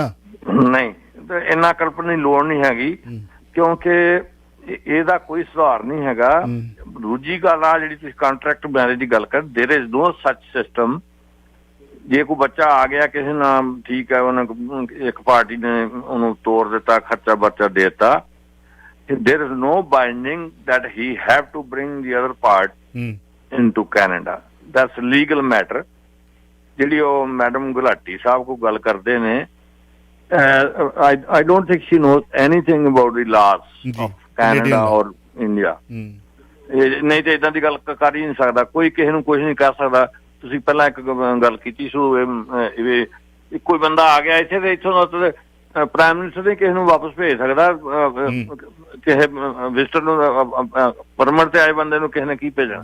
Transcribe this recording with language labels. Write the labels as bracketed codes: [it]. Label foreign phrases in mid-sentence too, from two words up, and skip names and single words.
[pa] ਨਹੀਂ, ਤੇ ਇੰਨਾ ਕਲਪਣ ਦੀ ਲੋੜ ਨਹੀਂ ਹੈਗੀ, ਕਿਉਂਕਿ ਇਹਦਾ ਕੋਈ ਸੁਧਾਰ ਨਹੀਂ ਹੈਗਾ। ਦੂਜੀ ਗੱਲ ਆ ਜਿਹੜੀ ਤੁਸੀਂ [en] contract marriage [pa] ਦੀ ਗੱਲ ਕਰ, [en] there is no such system. [pa] ਜੇ ਕੋਈ ਬੱਚਾ ਆ ਗਿਆ ਕਿਸੇ ਨਾਲ, ਠੀਕ ਹੈ, ਉਹਨੇ ਇੱਕ ਪਾਰਟੀ ਨੇ ਉਹਨੂੰ ਤੋੜ ਦਿੱਤਾ, ਖਰਚਾ ਬਰਚਾ ਦੇ ਦਿੱਤਾ, [en] there is no binding that he have to bring the other part into Canada. That's legal matter. [pa] ਜਿਹੜੀ ਉਹ ਮੈਡਮ ਗੁਲਾਟੀ ਸਾਹਿਬ ਕੋ ਗੱਲ ਕਰਦੇ ਨੇ, [en] I don't think she knows anything about the laws of Canada or India. [pa] ਨਹੀਂ ਤੇ ਏਦਾਂ ਦੀ ਗੱਲ ਕਰ ਹੀ ਨਹੀਂ ਸਕਦਾ ਕੋਈ, ਕਿਸੇ ਨੂੰ ਕੁਝ ਨਹੀਂ ਕਰ ਸਕਦਾ। ਤੁਸੀਂ ਪਹਿਲਾਂ ਇੱਕ ਗੱਲ ਕੀਤੀ ਸੋ ਕੋਈ ਬੰਦਾ ਆ ਗਿਆ ਇੱਥੇ ਤੇ ਇੱਥੋਂ [en] prime minister [pa] ਨੇ ਕਿਸੇ ਨੂੰ ਵਾਪਸ ਭੇਜ ਸਕਦਾ, ਕਿਸੇ ਵਿਜ਼ਟਰ ਨੂੰ, ਪਰਮਿਟ ਤੇ ਆਏ ਬੰਦੇ ਨੂੰ ਕਿਸੇ ਨੇ ਕੀ ਭੇਜਣਾ।